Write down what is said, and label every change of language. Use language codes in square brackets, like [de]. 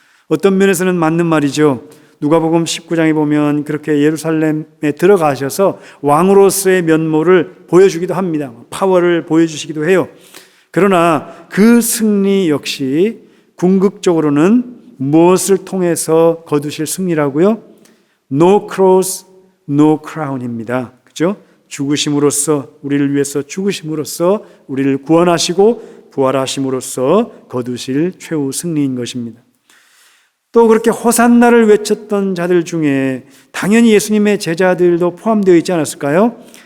[ko] 어떤 면에서는 맞는 말이죠. 누가복음 19장에 보면 그렇게 예루살렘에 들어가셔서 왕으로서의 면모를 보여주기도 합니다. 파워를 보여주시기도 해요. 그러나 그 승리 역시 궁극적으로는 무엇을 통해서 거두실 승리라고요? [en] No cross, no crown입니다. [ko] 그죠? 죽으심으로써, 우리를 위해서 죽으심으로써 우리를 구원하시고 부활하심으로써 거두실 최후 승리인 것입니다. 또 그렇게 호산나를 외쳤던 자들 중에 당연히 예수님의 제자들도 포함되어 있지 않았을까요?